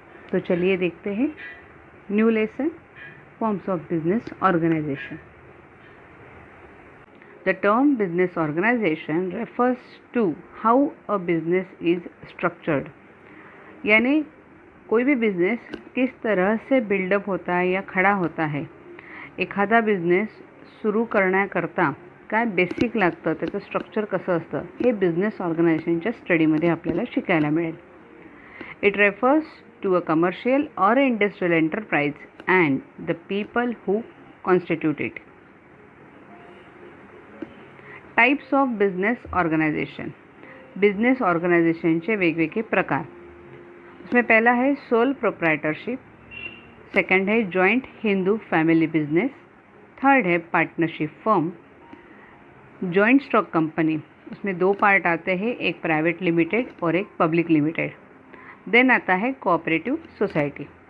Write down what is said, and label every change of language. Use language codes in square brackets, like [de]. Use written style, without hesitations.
[hi] तो चलिए देखते हैं new lesson, forms of business organisation. [en] the term business organisation refers to how a business is structured, [hi] यानी कोई भी बिझनेस किस तरह से बिल्डअप होता है या खडा होता है। [mr] एखादा बिझनेस सुरू करण्याकरता काय बेसिक लागतं, त्याचं स्ट्रक्चर कसं असतं हे बिझनेस ऑर्गनायझेशनच्या स्टडीमध्ये आपल्याला शिकायला मिळेल. [en] It refers to a commercial और industrial enterprise and the people who constitute it. Types of business organisation. [mr] Business ऑर्गेनाइजेशनचे वेगवेगळे प्रकार. [hi] उसमें पहला है सोल प्रोप्राइटरशिप, सेकंड है joint Hindu family business, third है partnership firm, joint stock company, उसमें दो पार्ट आते हैं, एक प्राइवेट लिमिटेड और एक पब्लिक लिमिटेड. देन आता है कोऑपरेटिव सोसाइटी.